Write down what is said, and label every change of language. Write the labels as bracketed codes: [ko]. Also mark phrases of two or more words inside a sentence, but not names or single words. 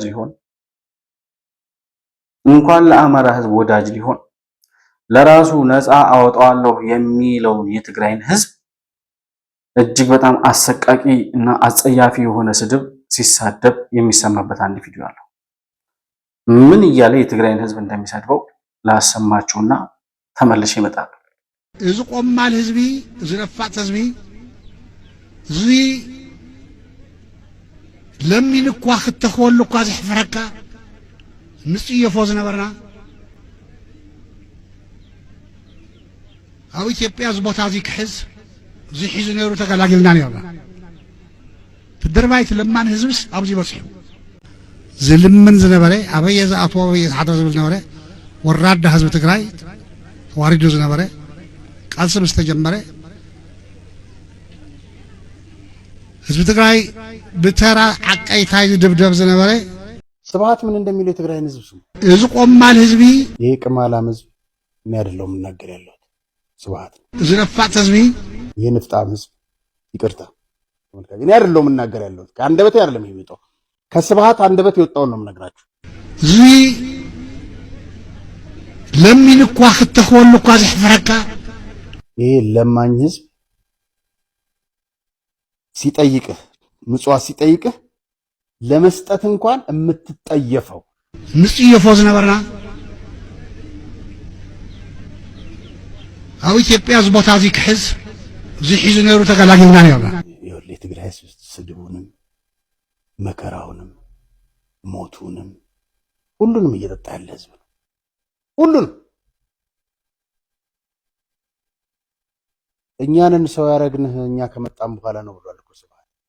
[am] ወዳጅ ሊሆን ለራሱ ነፃ አወጣዋለሁ የሚለውን የትግራይን ህዝብ እጅግ በጣም አሰቃቂ እና አጸያፊ የሆነ ስድብ ሲሳደብ የሚሰማበት አንድ ቪዲዮ አለው። ምን እያለ የትግራይን ህዝብ እንደሚሰድበው ላሰማችሁና ተመልሼ እመጣለሁ። [ti] እዚ ቆማል ህዝቢ፣ እዚ ነፋጥ ህዝቢ፣ እዚ ለሚን እኳ ክትኽበሉ እኳ ዝሕፍረካ ንፅየፎ ዝነበርና ኣብ ኢትዮጵያ እዚ ቦታ እዚ ክሕዝ እዚ ሒዙ ነይሩ ተገላጊልና ነርና። ትድርባይ ትለማን ህዝብስ ኣብዚ በጽሑ ዝልምን ዝነበረ ኣበየ ዝኣትዎ ኣበየ ዝሓድር ዝብል ዝነበረ ወራዳ ህዝቢ ትግራይ ተዋሪዱ ዝነበረ ቃልሲ ምስ ተጀመረ ህዝቢ ትግራይ ብተራ ዓቀይታይ ዝድብደብ ዝነበረ [am] ስብሃት ምን እንደሚል የትግራይን ህዝብ ስሙ። [ti] እዚ ቆማል ህዝቢ [am] ይሄ ቅማላም ህዝብ እኔ አይደለሁም የምናገር ያለሁት ስብሃት [ti] እዚ ነፋጥ ህዝቢ [am] ይሄ ንፍጣም ህዝብ ይቅርታ ተመልካች እኔ አይደለሁም የምናገር ያለሁት ከአንደበቴ አይደለም የሚወጣው ከስብሃት አንደበት የወጣው ነው የምነግራችሁ። [ti] እዚ ለሚን እኳ ክትኸወሉ እኳ ዝሕፍረካ [am] ይሄ ለማኝ ህዝብ ሲጠይቅህ ምጽዋት ሲጠይቅህ ለመስጠት እንኳን የምትጠየፈው [ti] ንጽየፎ ዝነበርና ኣብ ኢትዮጵያ ዝቦታ እዚ ክሕዝ ዝሒዙ ነይሩ ተገላጊልና ነርና። [am] ይኸውልህ የትግራይ ህዝብ ስድቡንም መከራውንም ሞቱንም ሁሉንም እየጠጣ ያለ ህዝብ ነው። ሁሉንም እኛንን ሰው ያረግንህ እኛ ከመጣን በኋላ ነው ብሏል እኮ ስብሃት።